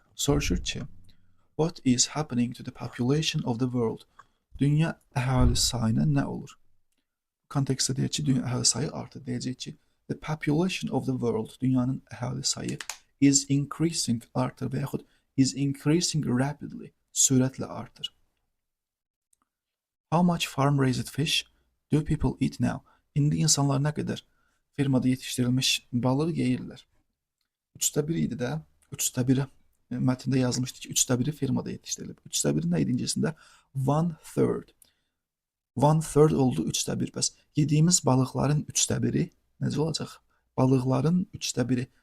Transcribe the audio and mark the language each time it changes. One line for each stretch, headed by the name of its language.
Azerbaijani: Soruşur ki,
English: what is happening to the population of the world?
Azerbaijani: Dünya əhali sayına nə olur? Kontekstdə deyək ki, dünya əhali sayı artır. Deyəcək ki,
English: the population of the world,
Azerbaijani: dünyanın əhali sayı is increasing, artır və yaxud
English: is increasing rapidly,
Azerbaijani: sürətlə artır.
English: How much farm-raised fish do people eat now?
Azerbaijani: İndi insanlar nə qədər fermada yetişdirilmiş balıq yeyirlər? 3/1 idi də. 3/1 mətndə yazılmışdı ki, 3/1 fermada yetişdirilib. 3/1 nə idi ingiliscəsində? 1/3. 1/3 oldu 3/1. Bəs yediyimiz balıqların 3/1 necə olacaq? Balıqların 3/1.